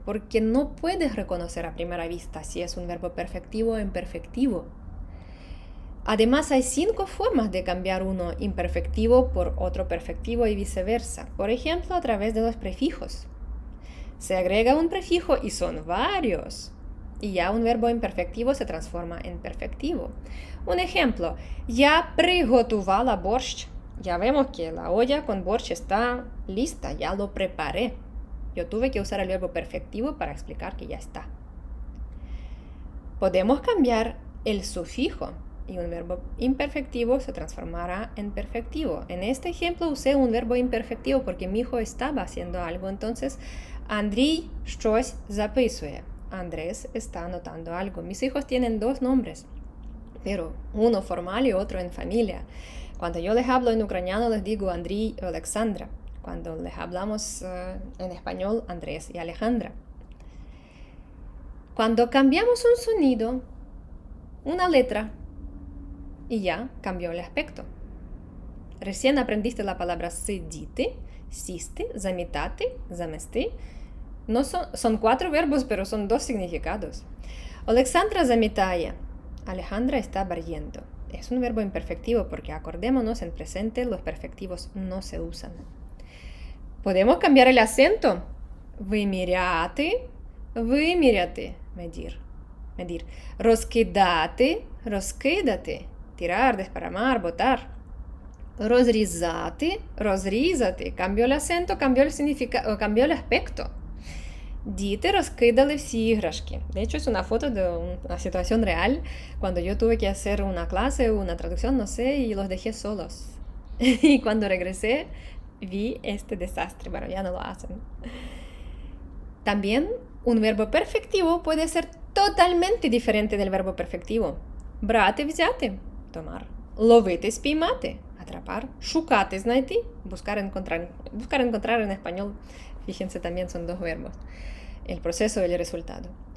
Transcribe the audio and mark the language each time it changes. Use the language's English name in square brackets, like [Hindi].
[Spanish] Porque no puedes reconocer a primera vista si es un verbo perfectivo o imperfectivo. Además, hay 5 formas de cambiar uno imperfectivo por otro perfectivo y viceversa. Por ejemplo, a través de los prefijos. Se agrega un prefijo y son varios. Y ya un verbo imperfectivo se transforma en perfectivo. Un ejemplo, [Ukrainian] я приготувала борщ. [Spanish] Ya vemos que la olla con borщ está lista, ya lo preparé. Yo tuve que usar el verbo perfectivo para explicar que ya está. Podemos cambiar el sufijo y un verbo imperfectivo se transformará en perfectivo. En este ejemplo usé un verbo imperfectivo porque mi hijo estaba haciendo algo. Entonces, [Ukrainian] Андрій щось записує. [Spanish] Andrés está anotando algo. Mis hijos tienen 2 nombres, pero uno formal y otro en familia. Cuando yo les hablo en ucraniano les digo Andriy o Alexandra. Cuando les hablamos en español, Andrés y Alejandra. Cuando cambiamos un sonido, una letra, y ya cambió el aspecto. Recién aprendiste la palabra [Ukrainian] сидіти, сісти, замітати, замести. [Spanish] No son 4 verbos, pero son 2 significados. Alexandra zamitaya. Alejandra está barriendo. Es un verbo imperfectivo porque acordémonos, en presente los perfectivos no se usan. Podemos cambiar el acento. [Ukrainian] Виміряти, виміряти, medir. Розкидати, розкидати, [Spanish] tirar, desparramar, botar. [Ukrainian] Розрізати, розрізати. [Spanish] Cambió el acento, cambió el significado, cambió el aspecto. [Ukrainian] Діти розкидали всі іграшки. [Spanish] De hecho, es una foto de una situación real cuando yo tuve que hacer una clase, una traducción, no sé, y los dejé solos. Y cuando regresé, vi este desastre. Bueno, ya no lo hacen. También, un verbo perfectivo puede ser totalmente diferente del verbo perfectivo. [Ukrainian] Брати, взяти, tomar. Ловити, спіймати, atrapar. Шукати, знайти, [Spanish] buscar, encontrar. Buscar, encontrar en español, fíjense, también son 2 verbos. El proceso y el resultado.